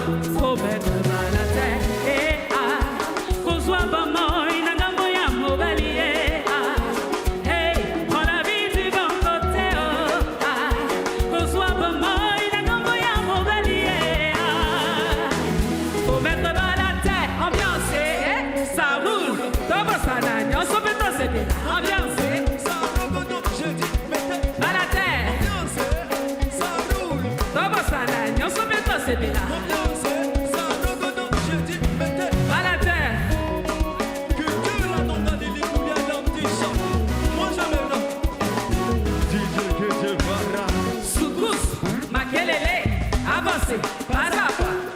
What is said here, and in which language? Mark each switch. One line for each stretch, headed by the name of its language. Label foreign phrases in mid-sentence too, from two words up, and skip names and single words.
French: Faut mettre bas la terre. Et qu'on soit bon, il n'a pas moyen de m'oublier. Hey, prends la vie du bon côté. Qu'on soit bon, il n'a pas moyen de m'oublier. Faut mettre bas la terre. Ambiance, ça roule.
Kituba (Democratic Republic of Congo): Tobo sana, nyonso beto sepela.
French: Ambiance, bas la terre.
Kituba (Democratic Republic of Congo): Tobo sana, nyonso beto sepela.
French: Bas la terre. Soukous, makelele, avancez, pas à pas.